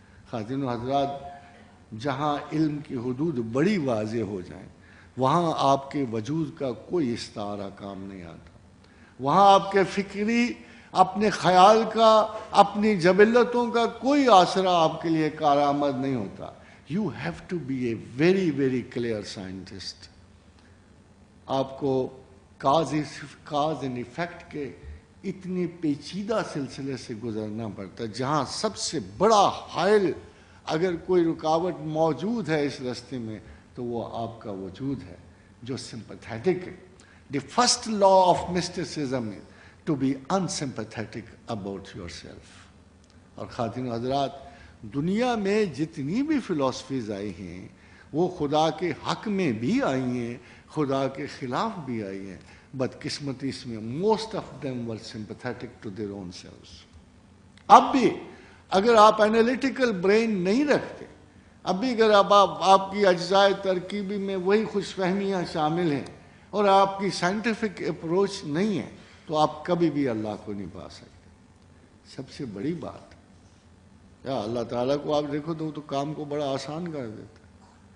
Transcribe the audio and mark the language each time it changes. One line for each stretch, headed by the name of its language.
Urdu: خواتین و حضرات، جہاں علم کی حدود بڑی واضح ہو جائیں وہاں آپ کے وجود کا کوئی استعارہ کام نہیں آتا. وہاں آپ کے فکری، اپنے خیال کا، اپنی جبلتوں کا کوئی آسرا آپ کے لیے کارآمد نہیں ہوتا.
English: You have to be a very, very clear scientist.
Urdu: آپ کو کاز اینڈ ایفیکٹ کے اتنی پیچیدہ سلسلے سے گزرنا پڑتا ہے جہاں سب سے بڑا حائل اگر کوئی رکاوٹ موجود ہے اس راستے میں تو وہ آپ کا وجود ہے جو سمپتھیٹک ہے.
English: The first law of mysticism is to be unsympathetic about yourself.
Urdu: اور خواتین و حضرات، دنیا میں جتنی بھی فلسفیز آئی ہیں وہ خدا کے حق میں بھی آئی ہیں، خدا کے خلاف بھی آئی ہیں. بدقسمتی اس میں
English: most of them were sympathetic to their own selves.
Urdu: اب بھی اگر آپ انالیٹیکل برین نہیں رکھتے، اب بھی اگر آپ کی اجزاء ترکیبی میں وہی خوش فہمیاں شامل ہیں اور آپ کی سائنٹیفک اپروچ نہیں ہے تو آپ کبھی بھی اللہ کو نہیں پا سکتے. سب سے بڑی بات، یا اللہ تعالیٰ کو آپ دیکھو تو وہ تو کام کو بڑا آسان کر دیتا ہے.